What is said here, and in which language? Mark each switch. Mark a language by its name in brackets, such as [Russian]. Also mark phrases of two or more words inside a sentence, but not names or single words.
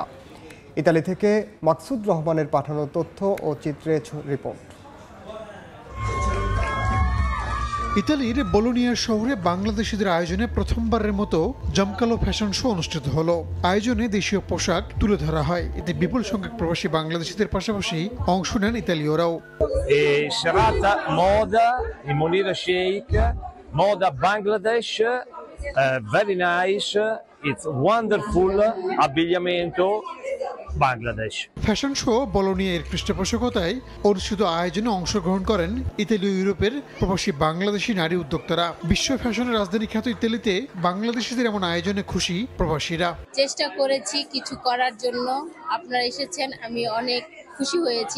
[Bangla] ইতালি থেকে মাকসুদ রহমানের পাঠানো তথ্য ও চিত্রে রিপোর্ট। ইতালির বোলোনিয়ার শহরে বাংলাদেশিদের আয়োজনে প্রথমবারের মতো জমকালো ফ্যাশন শো অনুষ্ঠিত হলো। আয়োজনে দেশীয় পোশাক তুলে ধরা হয়। এতে বিপুল সংখ্যক প্রবাসী বাংলাদেশিদের পাশাপাশি অংশ নেন ইতালীয়রাও। [Italian] serata moda in Monira Sheikh, moda Bangladesh, [English] very nice, it's wonderful [Italian] abbigliamento Bangladesh. [Bangla] ফ্যাশন শো বোলোনিয়ার পৃষ্ঠপোষকতায় অনুষ্ঠিত আয়োজনে অংশগ্রহণ করেন ইতালীয় ইউরোপের প্রবাসী বাংলাদেশি নারী উদ্যোক্তারা। বিশ্ব ফ্যাশনের রাজধানী খ্যাত ইতালিতে বাংলাদেশিদের এমন আয়োজনে খুশি প্রবাসীরা। চেষ্টা করেছি কিছু করার জন্য, আপনারা এসেছেন, আমি অনেক খুশি হয়েছি।